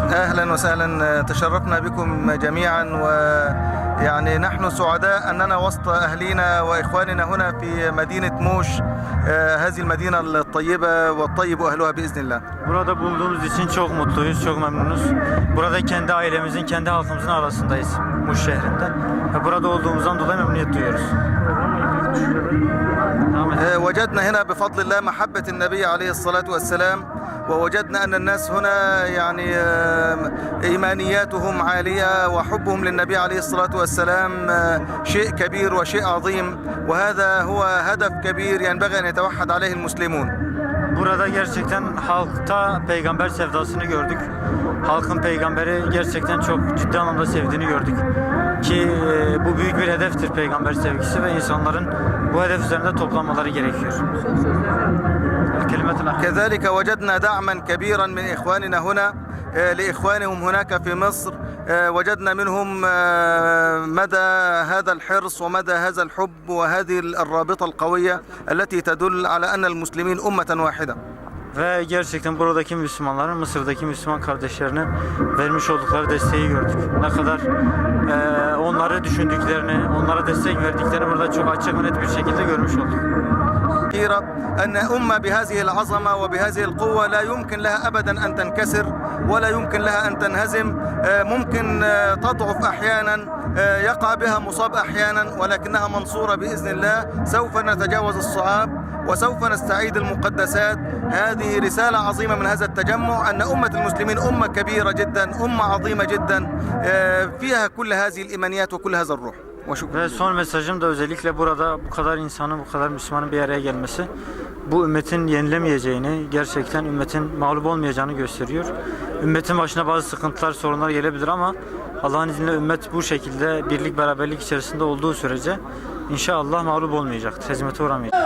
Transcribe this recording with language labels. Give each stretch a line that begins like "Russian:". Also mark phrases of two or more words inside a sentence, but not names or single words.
Arabic: أهلا وسهلا، تشرفنا بكم جميعا، ويعني نحن سعداء أننا وسط أهلينا وإخواننا هنا في مدينة موش، هذه المدينة الطيبة والطيب أهلها بإذن الله.
Turkish: Burada bulunduğumuz için çok mutluyuz, çok memnunuz. Burada kendi ailemizin, kendi halkımızın arasındayız Muş şehrinde. Ve burada olduğumuzdan dolayı memnuniyet duyuyoruz.
Arabic: وجدنا هنا بفضل الله محبة النبي عليه الصلاة والسلام، ووجدنا أن الناس هنا يعني إيمانياتهم عالية، وحبهم للنبي عليه الصلاة والسلام شيء كبير وشيء عظيم، وهذا هو هدف كبير ينبغي أن يتوحد عليه المسلمون.
Turkish: Burada gerçekten halkta peygamber sevdasını gördük. Halkın peygamberi gerçekten çok ciddi anlamda sevdiğini gördük. Ki bu büyük bir hedeftir peygamber sevgisi ve insanların bu hedef üzerinde toplanmaları gerekiyor.
Arabic: كذلك وجدنا دعما كبيرا من إخواننا هنا لإخوانهم هناك في مصر، وجدنا منهم مدى هذا الحرص ومدى هذا الحب وهذه الرابطة القوية التي تدل على أن المسلمين أمة واحدة.
Turkish: Ve gerçekten buradaki Müslümanların Mısır'daki Müslüman kardeşlerine vermiş oldukları desteği gördük. Ne kadar onları düşündüklerini, onlara destek verdiklerini burada çok açık ve net bir şekilde görmüş olduk.
Arabic: أن أمة بهذه العظمة وبهذه القوة لا يمكن لها أبدا أن تنكسر ولا يمكن لها أن تنهزم، ممكن تضعف أحيانا، يقع بها مصاب أحيانا، ولكنها منصورة بإذن الله. سوف نتجاوز الصعاب وسوف نستعيد المقدسات. هذه رسالة عظيمة من هذا التجمع، أن أمة المسلمين أمة كبيرة جدا، أمة عظيمة جدا فيها كل هذه الإيمانيات وكل هذا الروح.
Turkish: Ve son mesajım da özellikle burada bu kadar insanın, bu kadar Müslümanın bir araya gelmesi bu ümmetin yenilemeyeceğini, gerçekten ümmetin mağlup olmayacağını gösteriyor. Ümmetin başına bazı sıkıntılar, sorunlar gelebilir ama Allah'ın izniyle ümmet bu şekilde birlik, beraberlik içerisinde olduğu sürece inşallah mağlup olmayacaktır, hezimete uğramayacak.